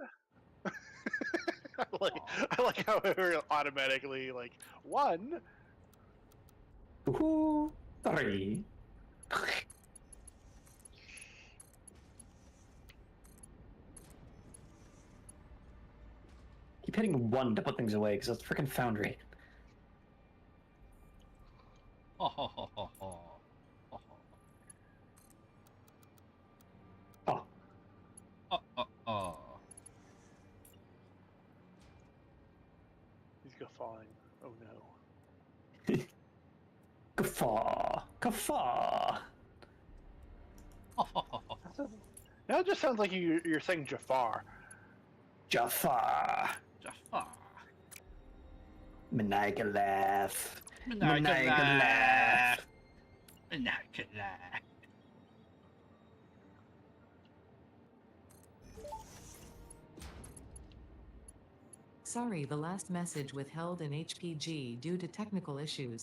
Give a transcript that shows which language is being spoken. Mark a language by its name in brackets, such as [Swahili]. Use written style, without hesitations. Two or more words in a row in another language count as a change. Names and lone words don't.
[English] I like how we're automatically like one. Woohoo! Three. Keep hitting one to put things away because that's freaking Foundry. Ho ho ho ho ho. Ho, ho. Oh, Oh, oh, oh. He's guffawing. Oh no. guffaw, guffaw. Ho, ho, ho, ho. Now it just sounds like you're saying Jafar. Jafar. Jafar. Maniacal laugh. Maniacal laugh. Maniacal laugh. Sorry, the last message withheld in HPG due to technical issues.